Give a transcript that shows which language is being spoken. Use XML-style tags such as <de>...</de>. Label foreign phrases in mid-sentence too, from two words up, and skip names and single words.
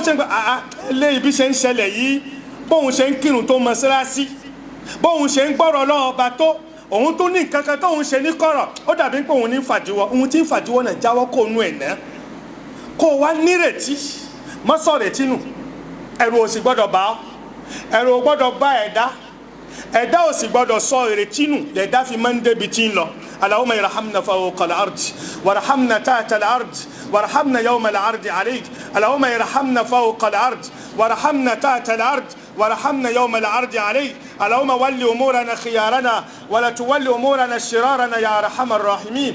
<yo>ṣe pé ilé ibi ṣe ń ṣẹlẹ̀ yìí bóun ṣe ń kírun tó mọ́sálásí bóun ṣe ń gbọ́rọ̀ Ọlọ́run ọba tó òun tó ní nǹkan kan tóun ṣe ní kọ̀rọ̀ ó dàbí pé òun ní fàdíwọ́ ohun tí ń fàdíwọ́ náà jáwọ́ kó nu ẹ̀ ná kó o wá nírètí mọ́sọ̀rètí nù ẹ̀rù ò sì gbọ́dọ̀ bá ọ ẹ̀rù ò gbọ́dọ̀ bá ẹ̀dá ò sì gbọ́dọ̀ sọ ìrètí nù lẹ̀dá fi máa ń débi tí ń lọ</yo> <ar>اللهم ارحمنا فوق الأرض وارحمنا تحت الأرض وارحمنا يوم العرض عليك. اللهم ارحمنا فوق الأرض وارحمنا تحت الأرض وارحمنا يوم العرض عليك. اللهم ول أمورنا خيارنا ولا تول أمورنا شرارنا يا أرحم الراحمين.</ar>